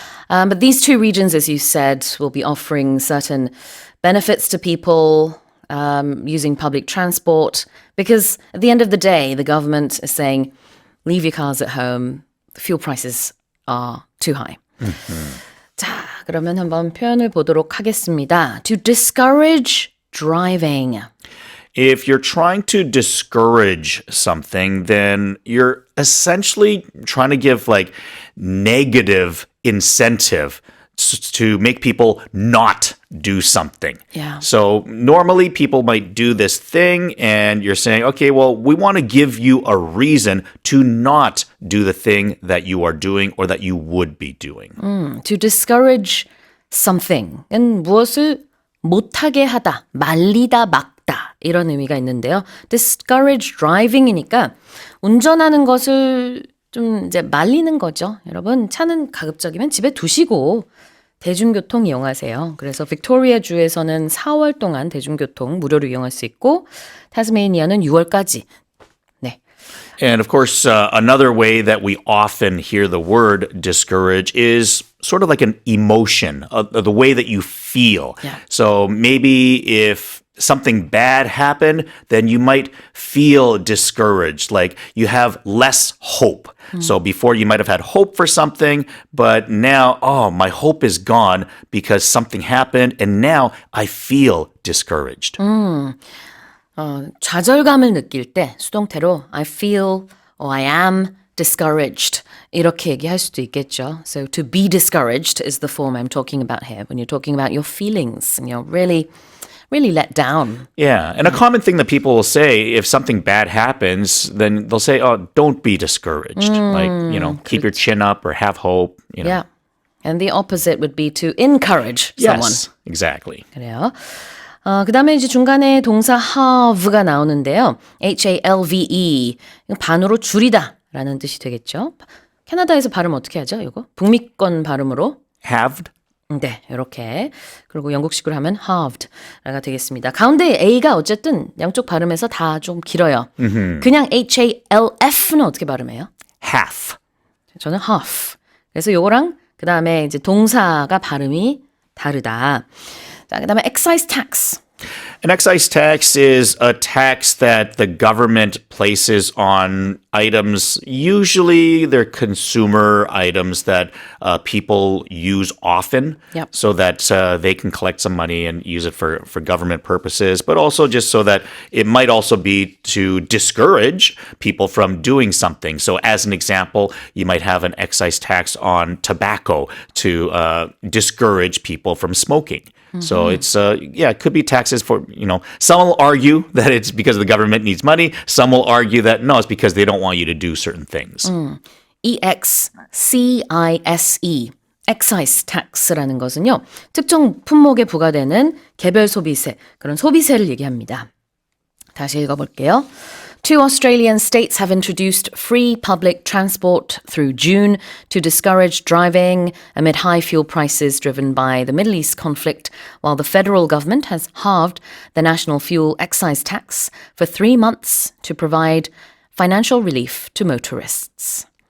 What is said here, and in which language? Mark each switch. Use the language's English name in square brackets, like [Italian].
[English] But these 2 regions, as you said, will be offering certain benefits to people using public transport because at the end of the day, the government is saying, leave your cars at home. The fuel prices are too high. [Korean] 자, 그러면 한번 표현을 보도록 하겠습니다. [English] To discourage driving. If you're trying to discourage something, then you're essentially trying to give like negative incentive to make people not do something. Yeah. So normally people might do this thing and you're saying, okay, well, we want to give you a reason to not do the thing that you are doing or that you would be doing. To discourage something [Korean] 은 무엇을 못하게 하다, 말리다, 막다 이런 의미가 있는데요. [English] discourage driving [Korean] 이니까 운전하는 것을 좀 이제 말리는 거죠. 여러분 차는 가급적이면 집에 두시고 대중교통 이용하세요. 그래서 빅토리아 주에서는 4월 동안 대중교통 무료로 이용할 수 있고 타스메니아는 6월까지. 네. [English] And of course, another way that we often hear the word discourage is sort of like an emotion, the way that you feel. Yeah. So maybe if something bad happened, then you might feel discouraged, like you have less hope. So before you might have had hope for something, but now, oh, my hope is gone because something happened and now I feel discouraged. [Korean] 좌절감을 느낄 때 수동태로 [English] I feel or I am discouraged [Korean] 이렇게 얘기할 수도 있겠죠. [English] So to be discouraged is the form I'm talking about here when you're talking about your feelings and you're really let down. Yeah, and a common thing that people will say if something bad happens, then they'll say, oh, don't be discouraged. Like, keep your chin up or have hope. Yeah. And the opposite would be to encourage someone. Yes, exactly. [Korean] 그래요. 그 다음에 이제 중간에 동사 halve가 나오는데요. halve. 반으로 줄이다 라는 뜻이 되겠죠. 캐나다에서 발음 어떻게 하죠, 이거? 북미권 발음으로? [English] Halved? [Korean] 네, 이렇게. 그리고 영국식으로 하면 halved가 되겠습니다. 가운데 A가 어쨌든 양쪽 발음에서 다 좀 길어요. 그냥 half는 어떻게 발음해요? [English] Half. [Korean] 저는 half. 그래서 요거랑 그 다음에 이제 동사가 발음이 다르다. 자, 그 다음에 excise tax. [English] An excise tax is a tax that the government places on items. Usually they're consumer items that people use often Yep. so that they can collect some money and use it for government purposes, but also just so that it might also be to discourage people from doing something. So as an example, you might have an excise tax on tobacco to discourage people from smoking. So it's, it could be taxes for, some will argue that it's because the government needs money. Some will argue that, no, it's because they don't want you to do certain things. [Korean] excise, excise tax라는 것은요. 특정 품목에 부과되는 개별 소비세, 그런 소비세를 얘기합니다. 다시 읽어볼게요. [English] Two Australian states have introduced free public transport through June to discourage driving amid high fuel prices driven by the Middle East conflict, while the federal government has halved the national fuel excise tax for 3 months to provide financial relief to motorists.